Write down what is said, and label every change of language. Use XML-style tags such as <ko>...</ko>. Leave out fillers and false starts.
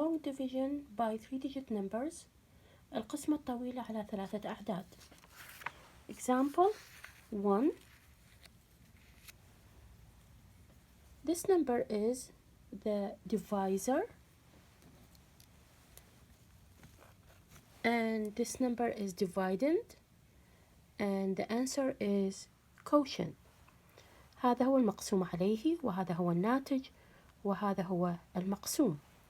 <en>division by 3-digit numbers.</en> <ar>القسمة الطويلة على 3 أعداد.</ar> <en>Example 1. This number is the divisor and this number is dividend and the answer is quotient.</en> <ar>هذا هو المقسوم عليه وهذا هو الناتج وهذا هو المقسوم.</ar>